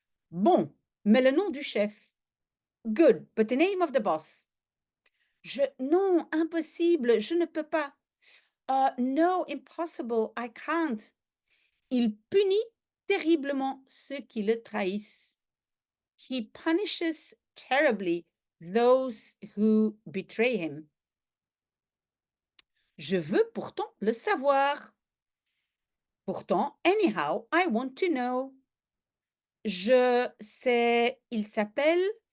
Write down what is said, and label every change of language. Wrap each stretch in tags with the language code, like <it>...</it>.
<fr>Bon, mais le nom du chef.</fr> <en>Good, but the name of the boss.</en> <fr>Non, impossible, je ne peux pas.</fr> <en>No, impossible, I can't.</en> <fr>Il punit terriblement ceux qui le trahissent.</fr> <en>He punishes terribly those who betray him.</en> <fr>Je veux pourtant le savoir. Pourtant,</fr> <en>anyhow, I want to know.</en> <fr>Je sais, il s'appelle.</fr>